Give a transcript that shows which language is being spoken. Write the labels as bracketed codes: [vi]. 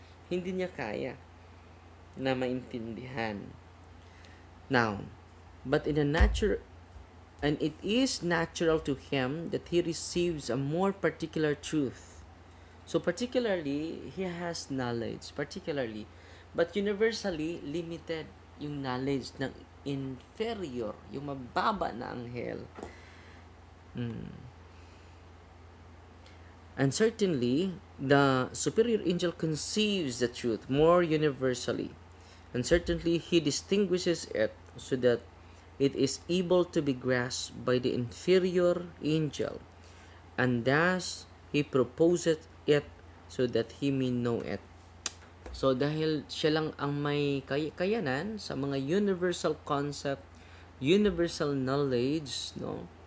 [tl] Hindi niya kaya na maintindihan. [en] Now, but in a nature and it is natural to him that he receives a more particular truth. So particularly, he has knowledge, particularly, but universally limited yung knowledge ng inferior, [tl] yung mababa na anghel. [en] And certainly, the superior angel conceives the truth more universally. And certainly, he distinguishes it so that it is able to be grasped by the inferior angel. And thus, he proposeth it so that he may know it. [tl] So, dahil siya lang ang may kayanan sa mga universal concept, universal knowledge, no?